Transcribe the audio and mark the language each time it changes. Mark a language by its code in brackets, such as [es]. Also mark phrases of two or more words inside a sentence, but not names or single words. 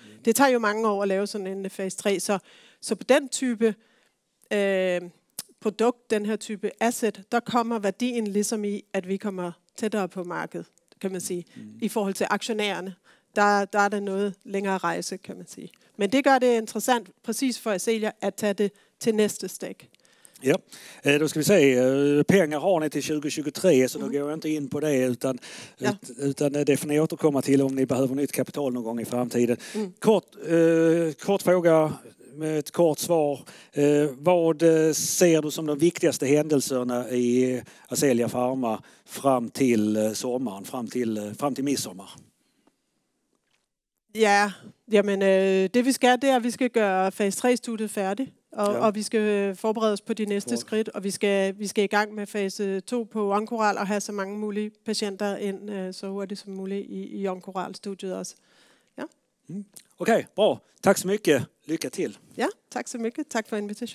[da] Det tager jo mange år at lave sådan en fase 3, så på den type produkt, den her type asset, der kommer værdien ligesom i, at vi kommer tættere på markedet, kan man sige. I forhold til aktionærerne, der er der noget længere rejse, kan man sige. Men det gør det interessant, præcis for Ascelia, at tage det til næste steg. [sv] Ja, då ska vi se, pengar har ni till 2023 så då går jag inte in på det utan det får ni återkomma till om ni behöver nytt kapital någon gång i framtiden. Kort fråga med ett kort svar. Vad ser du som de viktigaste händelserna i Ascelia Pharma fram till sommaren, fram till midsommar? Ja, [da] jamen det vi skal, det er, at vi skal gøre fase 3-studiet færdigt. Og vi skal forberede os på de næste skridt, og vi skal i gang med fase 2 på onkoral og have så mange mulige patienter ind så hurtigt som muligt i onkoral-studiet også. Ja. [sv] Okej, bra. Tack så mycket. Lycka till. Ja, tack så mycket. Tack för invitationen.